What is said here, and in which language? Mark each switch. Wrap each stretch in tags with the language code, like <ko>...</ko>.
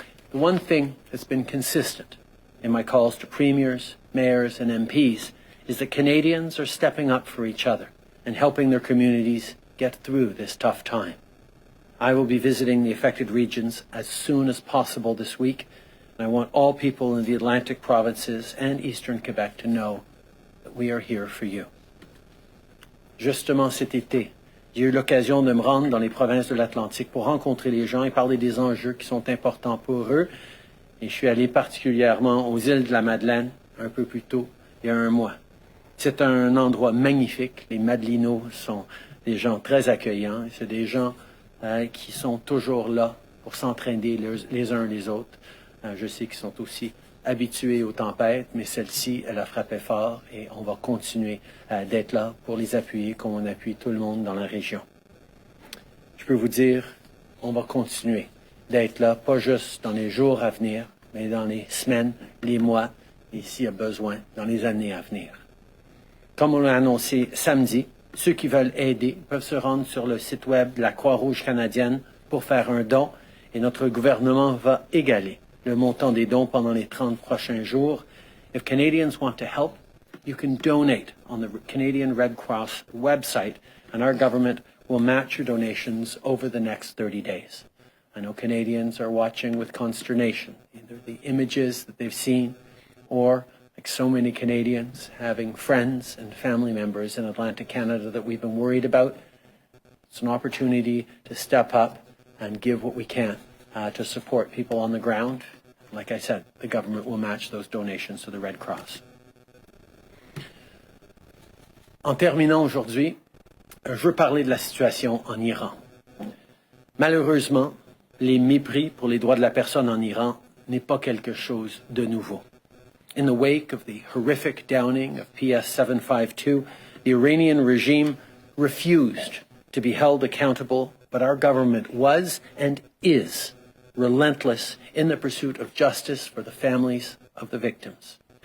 <en>The one thing that's been consistent in my calls to premiers, mayors, and MPs is that Canadians are stepping up for each other and helping their communities get through this tough time. I will be visiting the affected regions as soon as possible this week, and I want all people in the Atlantic provinces and Eastern Quebec to know that we are here for you.</en> <fr>Justement cet été, j'ai eu l'occasion de me rendre dans les provinces de l'Atlantique pour rencontrer les gens et parler des enjeux qui sont importants pour eux. Et je suis allé particulièrement aux îles de la Madeleine un peu plus tôt, il y a un mois. C'est un endroit magnifique. Les Madelinots sont des gens très accueillants. C'est des gens qui sont toujours là pour s'entraider les uns les autres. Je sais qu'ils sont aussi habitués aux tempêtes, mais celle-ci, elle a frappé fort et on va continuer d'être là pour les appuyer comme on appuie tout le monde dans la région. Je peux vous dire, on va continuer d'être là, pas juste dans les jours à venir, mais dans les semaines, les mois et s'il y a besoin dans les années à venir. Comme on l'a annoncé samedi, ceux qui veulent aider peuvent se rendre sur le site web de la Croix-Rouge canadienne pour faire un don et notre gouvernement va égaler le montant des dons pendant les 30 prochains jours.</fr> <en>If Canadians want to help, you can donate on the Canadian Red Cross website and our government will match your donations over the next 30 days. I know Canadians are watching with consternation, either the images that they've seen or, like so many Canadians, having friends and family members in Atlantic Canada that we've been worried about. It's an opportunity to step up and give what we can to support people on the ground. Like I said, the government will match those donations to the Red Cross.</en> <fr>En terminant aujourd'hui, je veux parler de la situation en Iran. Malheureusement, les mépris pour les droits de la personne en Iran n'est pas quelque chose de nouveau.</fr> <en>In the wake of the horrific downing of PS 752, the Iranian regime refused to be held accountable, but our government was and is relentless in the pursuit of justice for the families of the victims.</en>